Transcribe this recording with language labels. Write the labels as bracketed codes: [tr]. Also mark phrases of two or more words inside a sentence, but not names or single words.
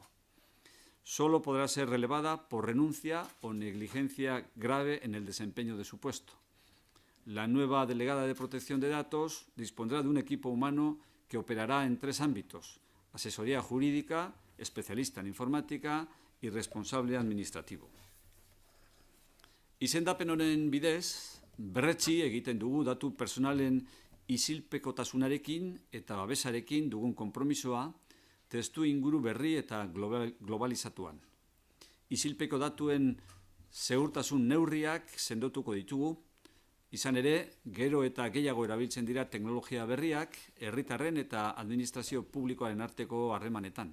[es] Solo podrá ser relevada por renuncia o negligencia grave en el desempeño de su puesto. La nueva delegada de protección de datos dispondrá de un equipo humano que operará en 3 ámbitos: asesoría jurídica, especialista en informática y responsable administrativo. [eu] Izendapen honen bidez, berretsi egiten dugu datu personalen isilpekotasunarekin eta babesarekin dugun konpromisoa testu inguru berri eta globalizatuan. Isilpeko datuen segurtasun neurriak sendotuko ditugu, izan ere, gero eta gehiago erabiltzen dira teknologia berriak herritarren eta administrazio publikoaren arteko harremanetan.